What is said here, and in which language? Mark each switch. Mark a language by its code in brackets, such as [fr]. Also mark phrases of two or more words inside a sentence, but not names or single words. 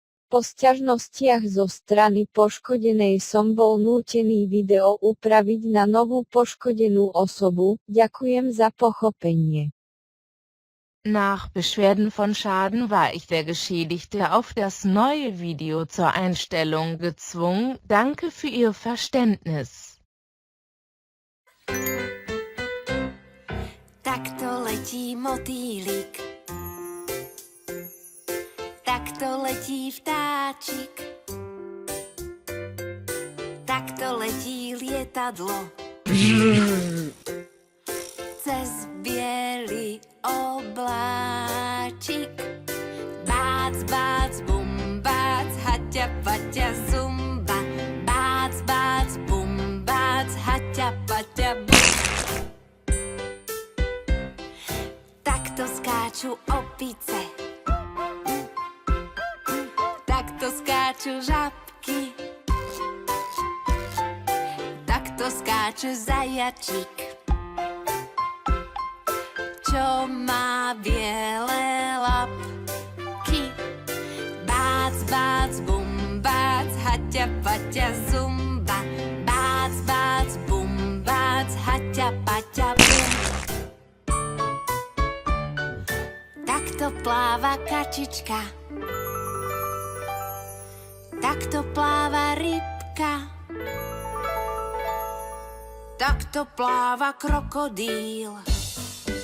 [sk] Po sťažnostiach zo strany poškodenej som bol nútený video upraviť na novú poškodenú osobu. Ďakujem za pochopenie. [de] Nach Beschwerden von Schaden war ich der Geschädigte auf das neue Video zur Einstellung gezwungen. Danke für Ihr Verständnis. [sk] Takto letí motýlik, takto letí vtáčik, takto letí lietadlo cez biely obláčik. Bác, bác, bum, bác, haťa, paťa, zumba. Bác, bác, bum, bác, haťa, paťa, bum. Takto skáču opice, takto skáču žabky, takto skáče zajačík, čo má biele labky. Bác, bác, bum, bác, haťa, paťa, zumba. Bác, bác, bum, bác, haťa, paťa, bum. Takto pláva kačička, takto pláva rybka, takto pláva krokodíl.